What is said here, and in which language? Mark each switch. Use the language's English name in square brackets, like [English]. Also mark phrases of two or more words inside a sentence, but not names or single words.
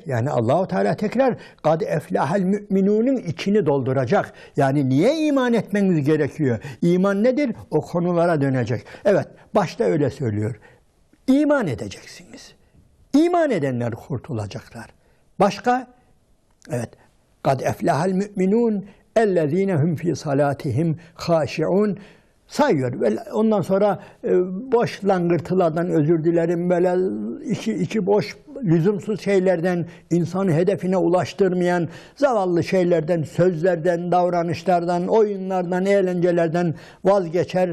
[Turkish] Yani Allahu Teala tekrar [Arabic] قد أفلح المؤمنون [Turkish] içini dolduracak. Yani niye iman etmeniz gerekiyor? İman nedir? O konulara dönecek. Evet, başta öyle söylüyor. İman edeceksiniz. İman edenler kurtulacaklar. Başka? Evet. [Arabic] قَدْ اَفْلَهَا الْمُؤْمِنُونَ اَلَّذ۪ينَ هُمْ ف۪ي صَلَاتِهِمْ خَاشِعُونَ sayıyor. [Turkish] Ve ondan sonra boş langırtılardan özür dilerim. Böyle içi boş, lüzumsuz şeylerden, insanı hedefine ulaştırmayan zavallı şeylerden, sözlerden, davranışlardan, oyunlardan, eğlencelerden vazgeçer.